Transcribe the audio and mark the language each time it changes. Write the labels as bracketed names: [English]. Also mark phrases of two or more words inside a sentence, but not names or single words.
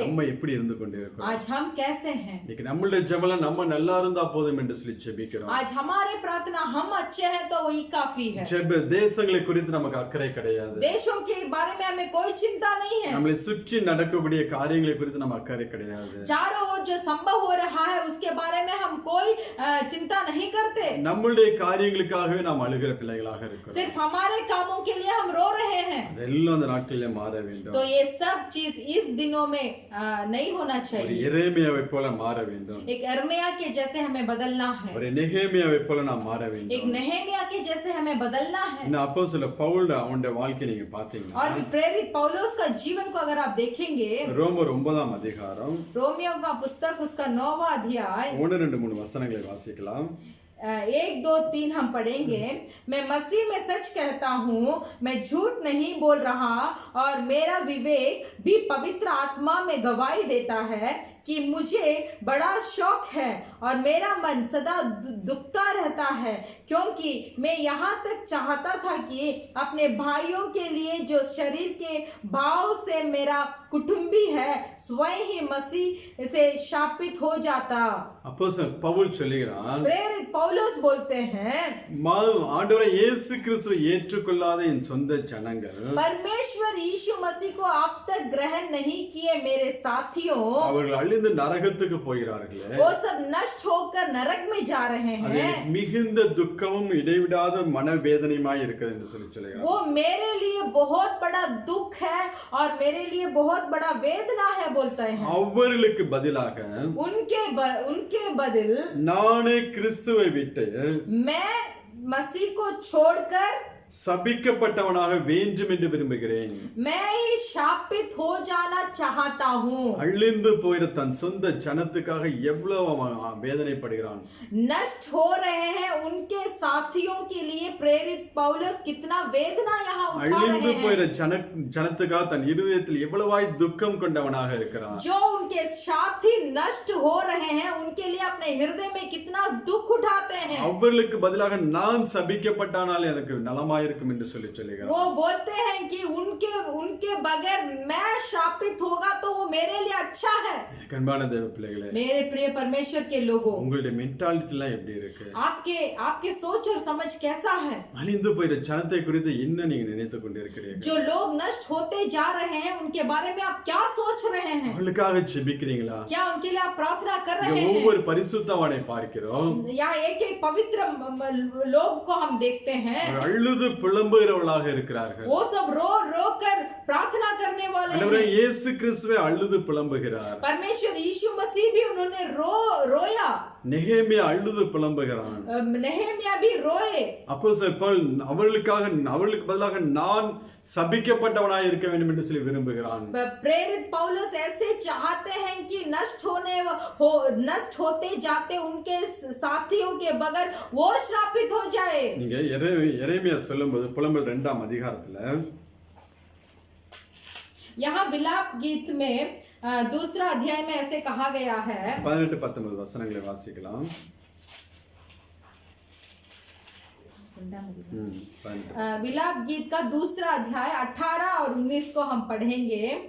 [Tamil] நம்ம எப்படி இருந்து கொண்டிருக்கிறோம்? [Hindi] आज हम कैसे हैं? [Tamil] இன்னைக்கு நம்மளுடைய ஜெபம் நம்ம நல்லா இருந்தா போதும் என்று சொல்லி செபிக்கிறோம். [Hindi] आज हमारे प्रार्थना हम अच्छे हैं तो वही काफी है। [Tamil] ஜெப தேசங்களை குறித்து நமக்கு அக்கறை கிடையாது. [Hindi] देशों के बारे में हमें कोई चिंता नहीं है। [Tamil] நம்மளை சுற்றி நடக்கக்கூடிய காரியங்களை குறித்து நம்ம அக்கறை கிடையாது. [Hindi] चारों ओर जो संभव हो रहा है उसके बारे में हम कोई चिंता नहीं करते। [Tamil] நம்மளுடைய காரியங்களுக்காகவே நாம் அழுகிற பிள்ளைகளாக இருக்கிறோம். [Hindi] सिर्फ हमारे कामों के लिए हम रो रहे हैं। [Tamil] அதெல்லாம் அந்த நாட்களிலே மாற வேண்டும். [Hindi] तो ये सब चीज इस दिनों में नहीं होना [Tamil] ஒரு [Hindi] चाहिए। [Tamil] எரேமியாவை போல மாற வேண்டும். [Hindi] एक यिर्मयाह के जैसे हमें बदलना है, [Tamil] ஒரு நெகேமியாவை போல நாம் மாற [Hindi] एक [Tamil] வேண்டும். [Hindi] नहमिया के जैसे हमें बदलना है। [Tamil] இந்த அப்போஸ்தலர் பவுல் அவனுடைய வாழ்க்கையை நீங்க பாத்தீங்கன்னா [Hindi] और प्रेरित पौलुस का जीवन को अगर आप देखेंगे, [Tamil] ரோமர் 9ஆம் அதிகாரம் [Hindi] रोमियो का पुस्तक उसका 9वां अध्याय [Tamil] 1-2-3 वचनங்களை வாசிக்கலாம். [Hindi] 1, 2, 3 हम पढ़ेंगे। मैं मसीह में सच कहता हूँ, मैं झूठ नहीं बोल रहा और मेरा विवेक भी पवित्र आत्मा में गवाही देता है कि मुझे बड़ा शौक है और मेरा मन सदा दुखता रहता है, क्योंकि मैं यहाँ तक चाहता था कि अपने भाइयों के लिए जो शरीर के भाव से मेरा कुटुंबी है स्वयं ही मसीह से शापित हो जाता। [Tamil] அப்போஸ்தலன் பவுல் சொல்லுகிறான், [Hindi] प्रेरित पौलुस बोलते हैं, [Tamil] ஆண்டவரை இயேசு கிறிஸ்துவை ஏற்றுக்கொள்ளாத என் சொந்த ஜனங்கள் [Hindi] परमेश्वर यीशु मसीह को अब तक ग्रहण नहीं किए मेरे साथियों, [Tamil] அவர்கள் அழிந்து நரகத்துக்கு போகிறார்களே, [Hindi] वो सब नष्ट होकर नरक में जा रहे [Tamil] அது [Hindi] हैं। [Tamil] மிகுந்த துக்கமும் இடைவிடாத மனவேதனையுமாய் இருக்குது என்று சொல்லுகிறார். [Hindi] वो मेरे लिए बहुत बड़ा दुख है और मेरे लिए बहुत बड़ा वेदना है बोलते हैं। [Tamil] அவர்களுக்கு பதிலாக [Hindi] उनके बदल [Tamil] நானே கிறிஸ்துவை விட்டு [Hindi] मैं मसीह को छोड़कर [Tamil] சபிக்கப்பட்டவனாக வேண்டும் என்று விரும்புகிறேன். [Hindi] मैं ही शापित हो जाना चाहता हूँ। [Tamil] அழிந்து போயிற தன் சொந்த ஜனத்துக்காக எவ்வளவு அவன் வேதனைப்படுகிறான். [Hindi] नष्ट हो रहे हैं उनके साथियों के लिए प्रेरित पौलुस कितना वेदना यहाँ उठा [Tamil] அழிந்து [Hindi] रहे [Tamil] போயிற [Hindi] हैं। [Tamil] ஜனத்துக்காக தன் இருதயத்தில் எவ்வளவாய் துக்கம் கொண்டவனாக இருக்கிறான். [Hindi] जो उनके साथी नष्ट हो रहे हैं उनके लिए अपने हृदय में कितना दुख उठाते हैं। [Tamil] அவர்களுக்கு பதிலாக நான் சபிக்கப்பட்டானால் எனக்கு நலமாயிருக்கும் என்று சொல்லுகிறார். [Hindi] वो बोलते हैं कि उनके बगैर मैं शापित होगा तो वो मेरे लिए अच्छा है। [Tamil] கண்பான தேவ பிள்ளைகளே, [Hindi] मेरे प्रिय परमेश्वर के लोगों, [Tamil] உங்களுடைய மென்டாலிட்டி எல்லாம் எப்படி இருக்கு? [Hindi] आपके सोच और समझ कैसा है? [Tamil] அழிந்து போயிற ஜனத்தை குறித்து என்ன நீங்க நினைத்துக் கொண்டிருக்கிறீர்கள்? [Hindi] जो लोग नष्ट होते जा रहे हैं उनके बारे में आप क्या सोच रहे हैं? [Tamil] அவங்களுக்காக ஜெபிக்கிறீங்களா? [Hindi] क्या उनके लिए आप प्रार्थना कर रहे [Tamil] இங்க [Hindi] हैं? [Tamil] ஒவ்வொரு பரிசுத்தவானை பார்க்கிறோம். [Hindi] या एक पवित्र लोग को हम देखते हैं, [Tamil] அழுது புலம்புகிறவர்களாக இருக்கிறார்கள். [Hindi] वो सब रो कर प्रार्थना करने वाले [Tamil] ஆண்டவரே [Hindi] हैं। [Tamil] இயேசு கிறிஸ்துவே அழுது புலம்புகிறார். [Hindi] परमेश्वर यीशु मसीह भी उन्होंने रोया। [Tamil] நெகேமியா அழுது புலம்புகிறான். [Hindi] नहम्या भी रोए। [Tamil] அப்போஸ்தலன் பவுல் அவர்களுக்கு பதிலாக நான் சபிக்கப்பட்டவனாய் இருக்க வேண்டும் என்று சொல்லி விரும்புகிறான். [Hindi] प्रेरित पौलुस ऐसे चाहते हैं कि नष्ट होते जाते उनके साथियों के बगैर वो श्रापित हो जाए। [Tamil] நீங்க எரேமியா சொல்லும்போது புலம்பல் 2ஆம் அதிகாரத்துல [Hindi] यहाँ विलाप गीत में दूसरा अध्याय में ऐसे कहा गया है। [Tamil] 18-19 வசனங்களை வாசிக்கலாம். [Hindi] विलाप गीत का दूसरा अध्याय 18 और 19 को हम पढ़ेंगे।